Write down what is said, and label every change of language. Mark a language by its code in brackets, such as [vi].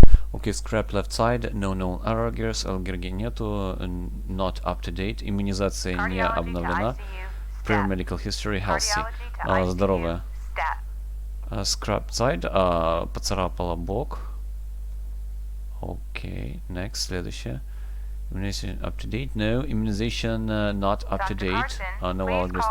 [en] Okay, scrap left side, no known allergies, [ru] аллергии нету, [en] not up to date, [ru] иммунизация не обновлена, [en] prior medical history, healthy, здоровая. Scrap side, [ru] поцарапала бок. [en] Okay, next, следующее. Immunization up to date, no. Immunization not up to date, no allergies.